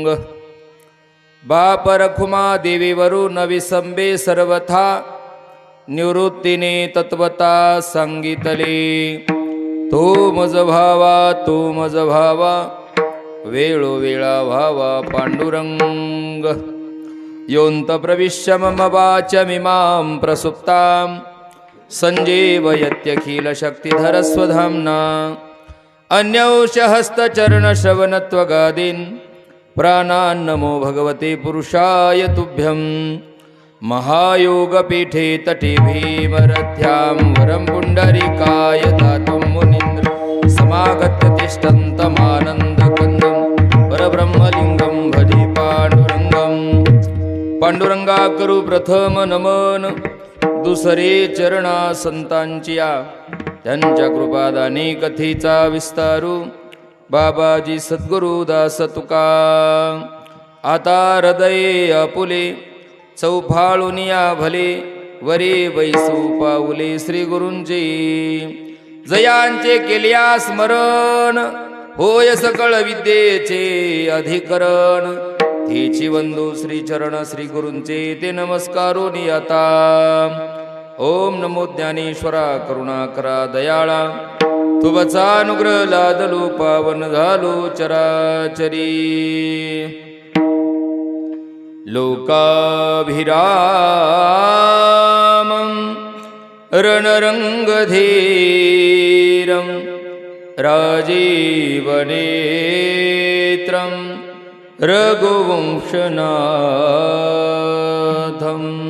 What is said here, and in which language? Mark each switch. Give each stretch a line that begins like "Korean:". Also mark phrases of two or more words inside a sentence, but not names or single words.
Marathi: बाप रखुमा देवीवरून विसंबे सर्वथा, निवृत्तीने तत्वता सांगितले. तो मज भावा, तो मज भावा, वेळोवेळा भावा पांडुरंग.
Sanskrit: योऽन्त प्रविश्य मम वाचमिमां प्रसुप्तां, संजीवयत्यखिलशक्तिधरस्वधाम्ना. अन्यौषहस्तचरणश्रवणत्वगादीन् प्राणान्नमो भगवते पुरुषाय तुभ्यं. महायोगपीठे तटे भीमरथ्यां वरं पुण्डरीकाय दातुं मुनीन्द्र समागत्य तिष्ठन्तमानन्दकन्दं परब्रह्मलिङ्गं भजे पांडुरंगं.
Marathi: पांडुरंगा करू प्रथम नमन, दुसरे चरणा संतांचिया. त्यांच्या कृपादानी कथेचा विस्तारू, बाबाजी सद्गुरु दास तुका. आता हृदये आपुले, चौफाळुनिया भले, वरे वैसू पाऊले श्री गुरूंचे. जयांचे केल्या स्मरण, होय सकळ विद्येचे अधिकरण. तेची वंदू श्री चरण श्री गुरूंचे, ते नमस्कारोनी आता. ओम नमो ज्ञानेश्वरा करुणाकरा दयाळा, तुझा अनुग्रह लादलो पावन झालो चराचरी.
Sanskrit: लोकाभिरामं रणरंगधीरं, राजीवनेत्रं रघुवंशनाथं.